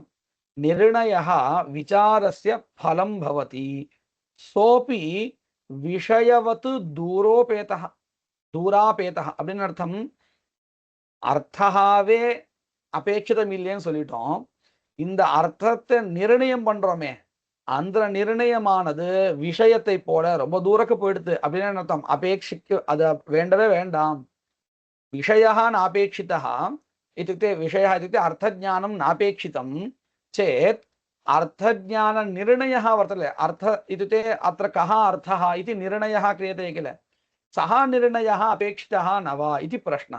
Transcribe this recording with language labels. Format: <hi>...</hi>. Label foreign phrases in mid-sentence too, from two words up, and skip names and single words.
<sa>निर्णया विचारस्य फलं भवति सोपि विषयवत्तु दूरापेता</sa> <ta>அப்படின்னு அர்த்தம். அர்த்தாவே அபேட்சிதம் இல்லைன்னு சொல்லிட்டோம். இந்த அர்த்தத்தை நிர்ணயம் பண்றோமே, அந்த நிர்ணயமானது விஷயத்தை போல ரொம்ப தூரக்கு போயிடுது அப்படின்னு அர்த்தம். அபேட்சிக்க அது வேண்டவே வேண்டாம்.</ta> <sa>விஷயः नापेक्षितः इत्युक्ते विषयः इत्युक्ते अर्थज्ञानं नापेक्षितं चेत् अर्थज्ञाननिर्णयः वर्तते. अर्थ इत्युक्ते अत्र कः अर्थः इति निर्णयः क्रियते किल, सः निर्णयः अपेक्षितः न वा इति प्रश्नः.</sa>